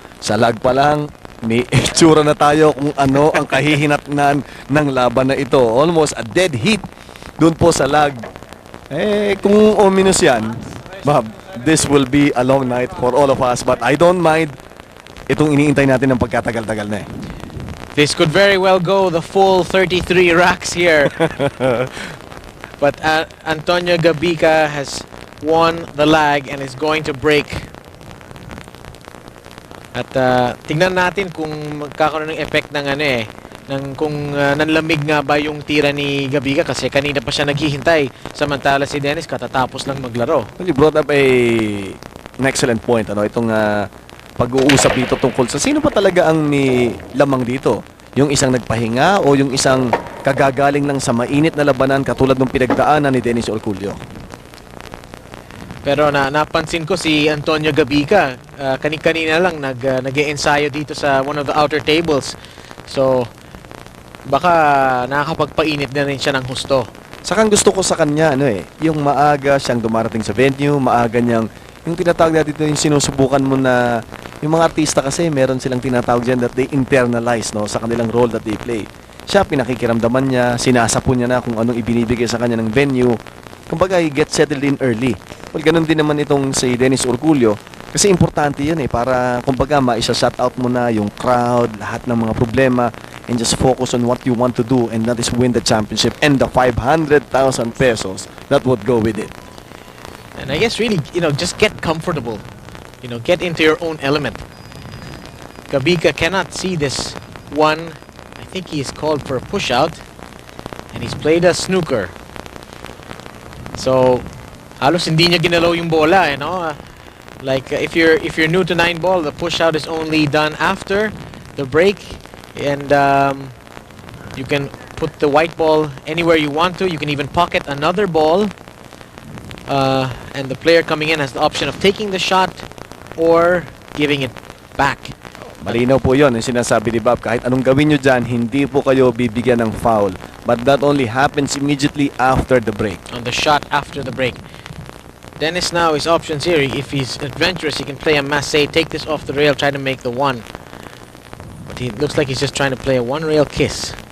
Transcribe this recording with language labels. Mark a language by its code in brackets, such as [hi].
[tl] Sa lag pa lang, may itsura na tayo kung ano ang kahihinatnan ng laban na ito. [en] Almost a dead heat [tl] doon po sa [en] lag. [tl] Kung ominous yan, [en] this will be a long night for all of us. But I don't mind [tl] itong iniintay natin ng pagkatagal-tagal na [en] This could very well go the full 33 racks here. But Antonio Gabica has won the lag and is going to break. [tl] At tingnan natin kung magkakaroon ng effect ng kung nanlamig nga ba yung tira ni Gabica kasi kanina pa siya naghihintay samantala si Dennis katatapos lang maglaro. [en] Well, you brought up an excellent point. [tl] Itong pag-uusap dito tungkol sa sino pa talaga ang may lamang dito? Yung isang nagpahinga o yung isang kagagaling lang sa mainit na labanan katulad ng pinagdaanan ni Dennis Orcullo? Pero napansin ko si Antonio Gabica, kanina lang nag-e-ensayo dito sa [en] one of the outer tables. [tl] So, baka nakakapagpainit na rin siya ng husto. Sakang gusto ko sa kanya, yung maaga siyang dumarating sa venue, maaga niyang, yung tinatawag natin dito, yung sinusubukan mo na, yung mga artista kasi, meron silang tinatawag dyan [en] that they internalize, [tl] sa kanilang role [en] that they play. [tl] Siya, pinakikiramdaman niya, sinasapon niya na kung anong ibinibigay sa kanya ng venue. Kumbaga, [en] he gets settled in early. Well, [tl] ganun din naman itong si Dennis Orcullo. Kasi importante yun para, kumbaga, maisa-shut out mo na yung crowd, lahat ng mga problema, [en] and just focus on what you want to do, and that is win the championship and the 500,000 pesos that would go with it. And I guess really, just get comfortable. Get into your own element. Gabica cannot see this one. I think he's called for a push-out, and he's played a snooker. [tl] So, halos hindi niya ginalaw yung bola, [en] like if you're new to 9-ball, the push out is only done after the break, and you can put the white ball anywhere you want to. You can even pocket another ball, and the player coming in has the option of taking the shot or giving it back. [tl] Malinaw po yun, yung sinasabi ni Bob, kahit anong gawin nyo dyan, hindi po kayo bibigyan ng foul. [en] But that only happens immediately after the break. On the shot after the break. Dennis now, his options here, if he's adventurous, he can play a masse, take this off the rail, try to make the one. But he looks like he's just trying to play a one-rail kiss.